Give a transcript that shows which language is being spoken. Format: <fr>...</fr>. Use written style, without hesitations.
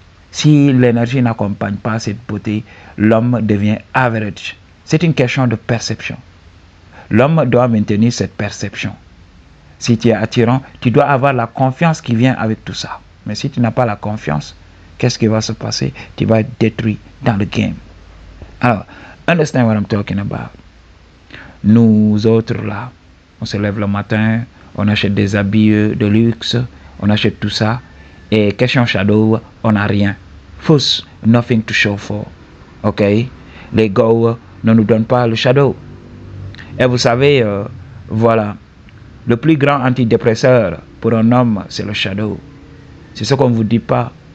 <fr>Si l'énergie n'accompagne pas cette beauté, l'homme devient average. C'est une question de perception. L'homme doit maintenir cette perception. Si tu es attirant, tu dois avoir la confiance qui vient avec tout ça. Mais si tu n'as pas la confiance, qu'est-ce qui va se passer? Tu vas être détruit dans le game.</fr> <en>Alors, understand what I'm talking about.</en> <fr>Nous autres là, on se lève le matin, on achète des habits de luxe, on achète tout ça. Et question shadow, on n'a rien. Fausse,</fr> <en>nothing to show for.</en> <fr>Ok? Les gars ne nous donnent pas le shadow. Et vous savez, voilà, le plus grand antidépresseur pour un homme, c'est le shadow. C'est ce qu'on ne vous dit pas.</fr>